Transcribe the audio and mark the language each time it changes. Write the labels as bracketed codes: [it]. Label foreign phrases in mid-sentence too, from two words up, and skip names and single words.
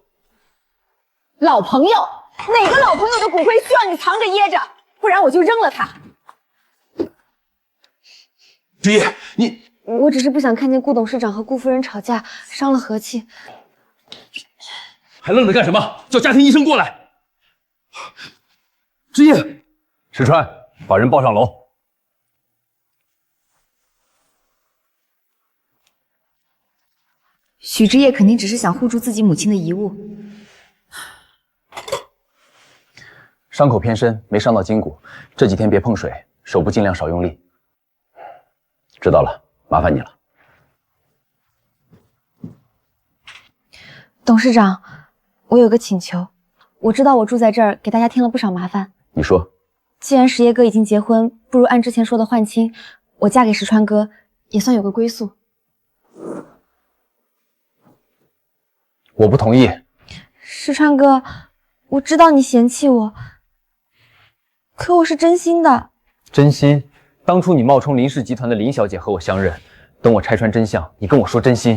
[zh] 老朋友？哪個老朋友的骨灰需要你藏着掖着？不然我就扔了它。之一，你…… 我只是不想看見顧董事長和顧夫人吵架，傷了和氣。還愣着幹什麼？ 叫家庭醫生過來。之一，石川，把人抱上樓。許之夜肯定只是想護住自己母親的遺物。傷口偏深，沒傷到筋骨，這幾天別碰水，手部盡量少用力。知道了，麻煩你了。董事長， 我有個請求，我知道我住在這兒給大家添了不少麻煩。你說。既然石燁哥已經結婚，不如按之前說的換親，我嫁給石川哥，也算有個歸宿。我不同意。石川哥，我知道你嫌棄我，可我是真心的。真心？当初你冒充林氏集团的林小姐和我相認，等我拆穿真相，你跟我說真心。